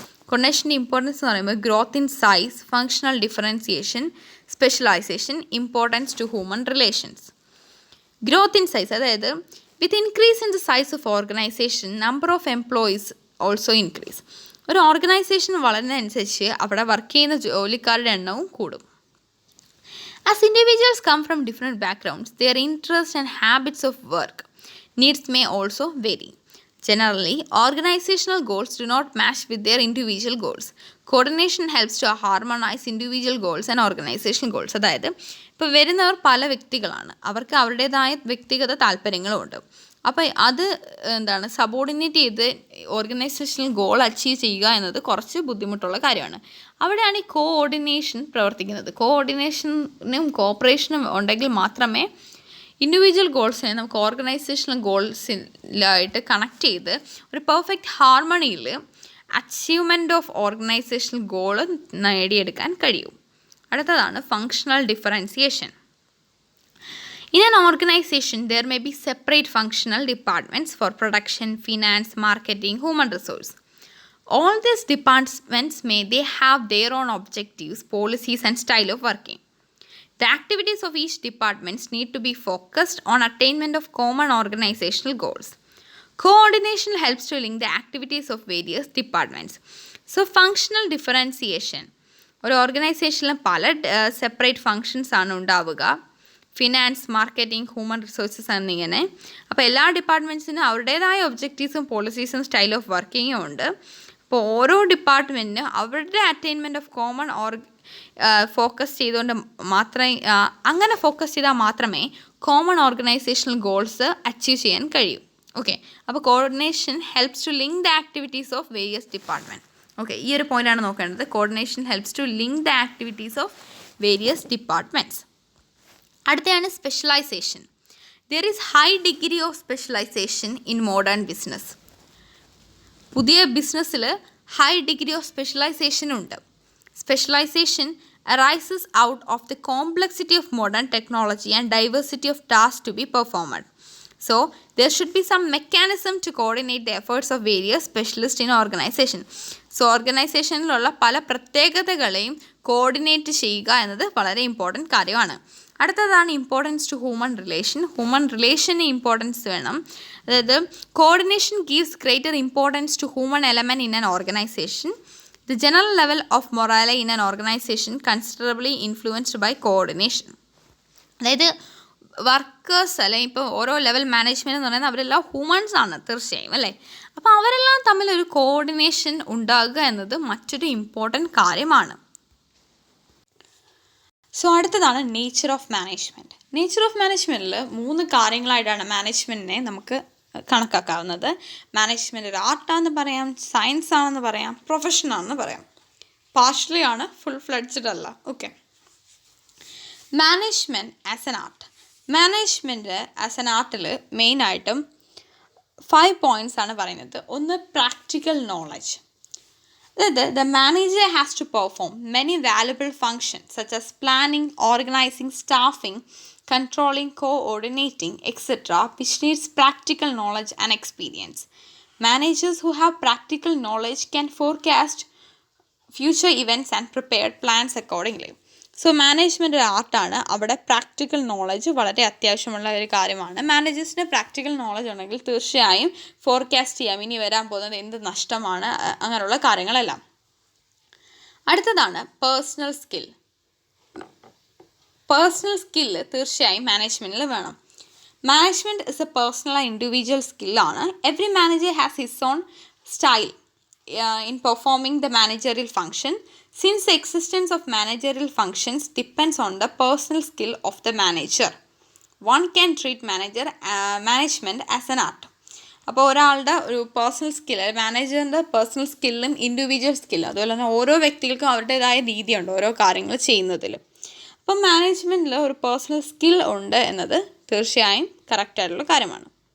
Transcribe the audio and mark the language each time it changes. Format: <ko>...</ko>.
<en>കോർഡിനേഷൻ്റെ ഇമ്പോർട്ടൻസ്</en> <ml>എന്ന് പറയുമ്പോൾ</ml> <en>Growth in size, functional differentiation, specialisation, importance to human relations. Growth in size, അതായത് with increase in the size of organisation number of employees also increase.</en> <ml>ഒരു organisation വളരുന്നതനുസരിച്ച് അവിടെ work ചെയ്യുന്ന ജോലിക്കാരുടെ എണ്ണവും കൂടും.</ml> <en>As individuals come from different backgrounds, their interests and habits of work needs may also vary. Generally, organizational goals do not match with their individual goals. Coordination helps to harmonize individual goals and organizational goals.</en> <ml>അതായത് ഇപ്പോൾ വരുന്നവർ പല വ്യക്തികളാണ്, അവർക്ക് അവരുടേതായ വ്യക്തിഗത താല്പര്യങ്ങളുമുണ്ട്. അപ്പോൾ അത് സബോർഡിനേറ്റ് ചെയ്ത് ഓർഗനൈസേഷണൽ ഗോൾ അച്ചീവ് ചെയ്യുക എന്നത് കുറച്ച് ബുദ്ധിമുട്ടുള്ള കാര്യമാണ്. അവിടെയാണ് ഈ കോഓർഡിനേഷൻ പ്രവർത്തിക്കുന്നത്. കോഓർഡിനേഷനും കോപ്പറേഷനും ഉണ്ടെങ്കിൽ മാത്രമേ ഇൻഡിവിജ്വൽ ഗോൾസിനെ നമുക്ക് ഓർഗനൈസേഷണൽ ഗോൾസിലായിട്ട് കണക്ട് ചെയ്ത് ഒരു perfect ഹാർമണിയിൽ achievement of organisational goal നേടിയെടുക്കാൻ കഴിയും. അടുത്തതാണ് functional differentiation.</ml> <en>In an organization, there may be separate functional departments for production, finance, marketing, human resource. All these departments they have their own objectives, policies and style of working. The activities of each department need to be focused on attainment of common organizational goals. Coordination helps to link the activities of various departments. So, functional differentiation.</en> <ml>ഒരു ഓർഗനൈസേഷനിൽ പല separate functions ആണ് ഉണ്ടാവുക. Finance, marketing, human resources എന്നിങ്ങനെ. അപ്പോൾ എല്ലാ ഡിപ്പാർട്ട്മെൻറ്റ്സിനും അവരുടേതായ ഒബ്ജക്റ്റീവ്സും പോളിസീസും style of വർക്കിങ്ങും ഉണ്ട്. അപ്പോൾ ഓരോ ഡിപ്പാർട്ട്മെൻറ്റിനും അവരുടെ അറ്റൈൻമെൻറ്റ് ഓഫ് കോമൺ ഫോക്കസ് ചെയ്തുകൊണ്ട് അങ്ങനെ ഫോക്കസ് ചെയ്താൽ മാത്രമേ കോമൺ ഓർഗനൈസേഷണൽ ഗോൾസ് അച്ചീവ് ചെയ്യാൻ കഴിയൂ.</ml> <en>Okay, അപ്പോൾ coordination helps to link the activities of various department. Okay,</en> <ml>ഈ ഒരു പോയിൻ്റാണ് നോക്കേണ്ടത്.</ml> <en>Coordination helps to link the activities of various departments. അടുത്തതാണ് specialisation. There is high degree of specialisation in modern business.</en> <ml>പുതിയ ബിസിനസ്സിൽ ഹൈ ഡിഗ്രി ഓഫ് സ്പെഷ്യലൈസേഷൻ ഉണ്ട്.</ml> <en>Specialisation arises out of the complexity of modern technology and diversity of tasks to be performed. So, there should be some mechanism to coordinate the efforts of various specialists in organization.</en> <ml>So, ഓർഗനൈസേഷനിലുള്ള പല പ്രത്യേകതകളെയും coordinate ചെയ്യുക എന്നത് വളരെ important കാര്യമാണ്. അടുത്തതാണ് importance to human relation. Human relation importance വേണം.</ml> <en>അതായത് coordination gives greater importance to human element in an organization. The general level of morale in an organization considerably influenced by coordination.</en> <ml>അതായത് workers അല്ലെങ്കിൽ ഇപ്പോൾ ഓരോ ലെവൽ മാനേജ്മെൻറ്റ് എന്ന് പറയുന്നത് അവരെല്ലാം humans ആണ് തീർച്ചയായും, അല്ലേ? അപ്പോൾ അവരെല്ലാം തമ്മിലൊരു കോർഡിനേഷൻ ഉണ്ടാകുക എന്നത് മറ്റൊരു ഇമ്പോർട്ടൻറ്റ് കാര്യമാണ്. സോ അടുത്തതാണ് nature of management. Nature of മാനേജ്മെൻറ്റിൽ 3 കാര്യങ്ങളായിട്ടാണ് മാനേജ്മെൻറ്റിനെ നമുക്ക് കണക്കാക്കാവുന്നത്. മാനേജ്മെൻറ്റ് ഒരു ആർട്ടാണെന്ന് പറയാം, സയൻസ് ആണെന്ന് പറയാം, പ്രൊഫഷനാണെന്ന് പറയാം. പാർഷ്യലി ആണ്, ഫുൾ ഫ്ലെഡ്ജ്ഡ് അല്ല. Okay,</ml> <en>Management as an art.</en> <ml>Management as an ആർട്ടിൽ മെയിനായിട്ടും 5 പോയിൻറ്റ്സ് ആണ് പറയുന്നത്. ഒന്ന്, പ്രാക്ടിക്കൽ നോളജ്.</ml> <en>അതായത് the manager has to perform many valuable functions such as planning, organizing, staffing, controlling, coordinating, etc., which needs practical knowledge and experience. Managers who have practical knowledge can forecast future events and prepare plans accordingly.</en> <ml>So management ഒരു ആർട്ടാണ്. അവിടെ practical knowledge വളരെ അത്യാവശ്യമുള്ള ഒരു കാര്യമാണ്. മാനേജേഴ്സിന് practical knowledge ഉണ്ടെങ്കിൽ തീർച്ചയായും forecast ചെയ്യാം ഇനി വരാൻ പോകുന്നത് എന്ത് നഷ്ടമാണ്, അങ്ങനെയുള്ള കാര്യങ്ങളെല്ലാം. അടുത്തതാണ് പേഴ്സണൽ സ്കിൽ. പേഴ്സണൽ സ്കില്ല് തീർച്ചയായും മാനേജ്മെൻറ്റിൽ വേണം.</ml> <en>management is a personal and individual</en> <ml>സ്കില്ലാണ്.</ml> <en>Every manager has his own style in performing the managerial function. Since the existence of managerial functions depends on the personal skill of the manager, one can treat management as an art.</en> <ml>അപ്പോൾ ഒരാളുടെ ഒരു personal skill, മാനേജറിൻ്റെ personal സ്കില്ലും individual സ്കില്ലും, അതുപോലെ തന്നെ ഓരോ വ്യക്തികൾക്കും അവരുടേതായ രീതിയുണ്ട് ഓരോ കാര്യങ്ങൾ ചെയ്യുന്നതിൽ. അപ്പം മാനേജ്മെൻറ്റിൽ ഒരു പേഴ്സണൽ സ്കിൽ ഉണ്ട് എന്നത് തീർച്ചയായും കറക്റ്റായിട്ടുള്ള കാര്യമാണ്.</ml>